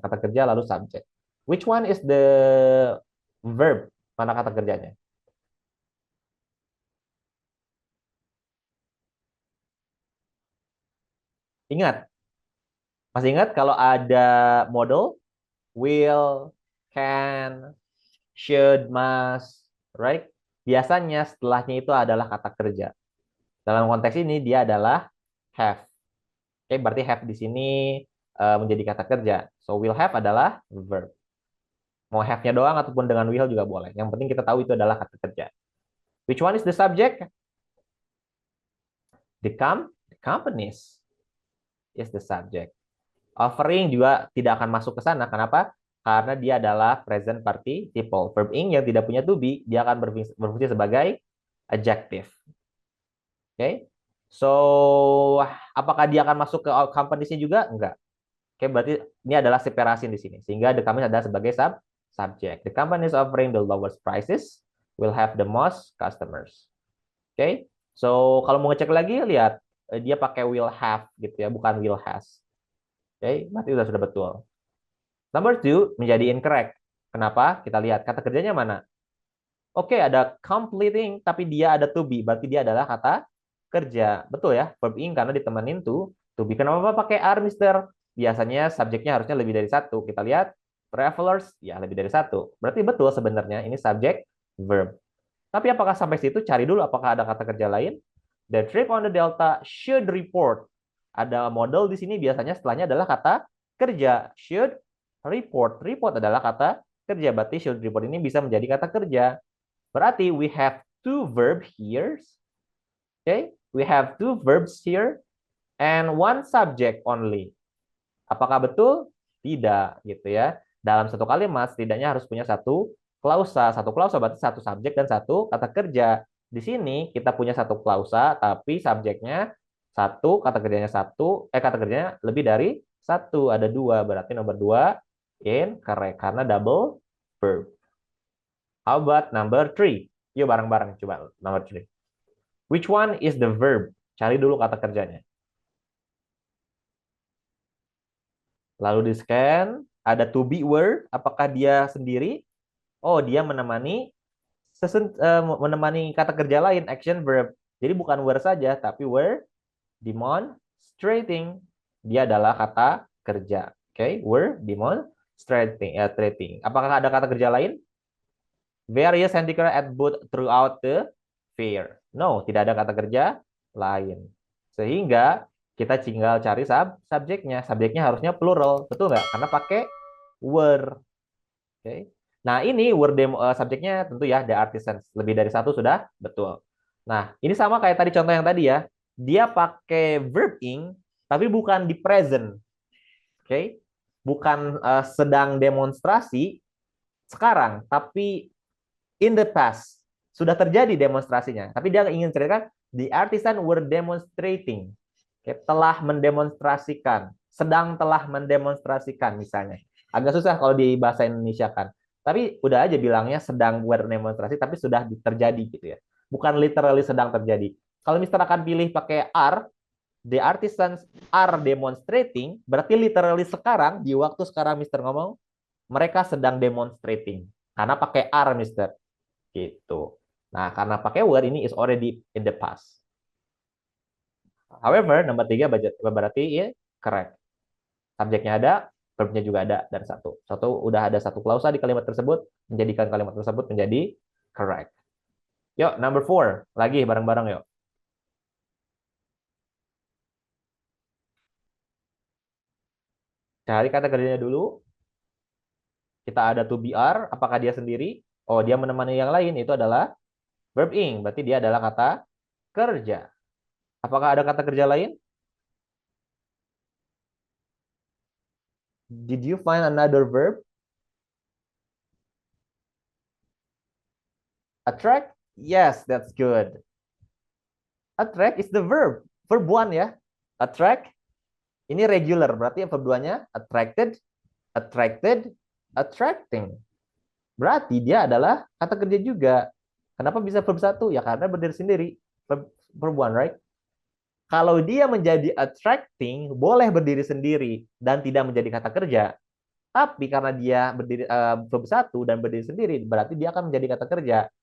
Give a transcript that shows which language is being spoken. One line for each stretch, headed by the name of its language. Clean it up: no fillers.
Indonesian: Kata kerja lalu subject.
English: Which one is the verb?
Indonesian: Mana kata kerjanya? Ingat. Masih ingat kalau ada model?
English: Will, can, should, must, right?
Indonesian: Biasanya setelahnya itu adalah kata kerja. Dalam konteks ini dia adalah have. Oke, berarti have di sini menjadi kata kerja. So will have adalah verb. Mau have-nya doang ataupun dengan will juga boleh. Yang penting kita tahu itu adalah kata kerja.
English: Which one is the subject? The companies is the subject.
Indonesian: Offering juga tidak akan masuk ke sana. Kenapa? Karena dia adalah present participle. Verb ing yang tidak punya to be, dia akan berfungsi sebagai adjective. Oke. Okay? So, apakah dia akan masuk ke companies-nya juga? Enggak. Oke, berarti ini adalah separasi di sini. Sehingga the companies adalah sebagai subject.
English: The companies offering the lowest prices will have the most customers.
Indonesian: Oke. So, kalau mau ngecek lagi, lihat. Dia pakai will have gitu ya, bukan will has. Oke, berarti sudah betul. Number 2 menjadi incorrect. Kenapa? Kita lihat kata kerjanya mana. Oke, ada completing, tapi dia ada to be. Berarti dia adalah kata kerja. Betul ya? Verb ing karena ditemenin to be. Kenapa pakai are, Mister? Biasanya subjeknya harusnya lebih dari satu. Kita lihat, travelers, ya lebih dari satu. Berarti betul sebenarnya ini subjek verb. Tapi apakah sampai situ? Cari dulu apakah ada kata kerja lain.
English: The trip on the Delta should report.
Indonesian: Ada model di sini biasanya setelahnya adalah kata kerja. Should report. Report adalah kata kerja. Berarti should report ini bisa menjadi kata kerja.
English: Berarti we have two verbs here. Okay, we have two verbs here and one subject only.
Indonesian: Apakah betul? Tidak, gitu ya. Dalam satu kalimat setidaknya harus punya satu klausa. Satu klausa berarti satu subjek dan satu kata kerja. Di sini kita punya satu klausa, tapi subjeknya satu, kata kerjanya satu, kata kerjanya lebih dari satu, ada dua. Berarti nomor 2 incorrect karena double verb.
English: How about number 3?
Indonesian: Yuk bareng-bareng coba
English: number 3. Which one is the verb?
Indonesian: Cari dulu kata kerjanya. Lalu di scan, ada to be word, apakah dia sendiri? Oh, dia menemani menemani kata kerja lain, action verb. Jadi bukan were saja, tapi were demonstrating. Dia adalah kata kerja. Oke, were demonstrating. Apakah ada kata kerja lain?
English: Various handicraft at booth throughout the fair.
Indonesian: No, tidak ada kata kerja lain. Sehingga kita tinggal cari subjeknya. Subjeknya harusnya plural, betul nggak? Karena pakai were. Oke. Nah, ini were subjeknya tentu ya the artisans. Lebih dari satu sudah betul. Nah, ini sama kayak tadi contoh yang tadi ya. Dia pakai verb ing tapi bukan di present. Oke. Bukan sedang demonstrasi sekarang, tapi
English: in the past.
Indonesian: Sudah terjadi demonstrasinya. Tapi dia ingin ceritakan
English: the artisan were demonstrating.
Indonesian: Oke, telah mendemonstrasikan. Sedang telah mendemonstrasikan misalnya. Agak susah kalau di bahasa Indonesia kan. Tapi udah aja bilangnya sedang were demonstrasi, tapi sudah terjadi gitu ya. Bukan literally sedang terjadi. Kalau Mister akan pilih pakai are,
English: the artisans are demonstrating,
Indonesian: berarti literally sekarang, di waktu sekarang Mister ngomong, mereka sedang demonstrating. Karena pakai are, Mister. Gitu. Nah, karena pakai
English: were ini is already in the past.
Indonesian: However, nomor 3 berarti ya correct. Subjeknya ada, verbnya juga ada, dan udah ada satu klausa di kalimat tersebut, menjadikan kalimat tersebut menjadi correct. Yuk, number 4. Lagi bareng-bareng yuk. Cari kata kerjanya dulu. Kita ada to be are, apakah dia sendiri? Oh, dia menemani yang lain, itu adalah verb ing, berarti dia adalah kata kerja. Apakah ada kata kerja lain?
English: Did you find another verb? Attract? Yes, that's good. Attract is the verb. Verb 1 ya. Attract.
Indonesian: Ini regular. Berarti verb 2-nya attracted, attracted, attracting. Berarti dia adalah kata kerja juga. Kenapa bisa verb 1? Ya karena berdiri sendiri.
English: Verb 1, right?
Indonesian: Kalau dia menjadi attracting, boleh berdiri sendiri dan tidak menjadi kata kerja. Tapi karena dia berdiri verb 1 dan berdiri sendiri, berarti dia akan menjadi kata kerja.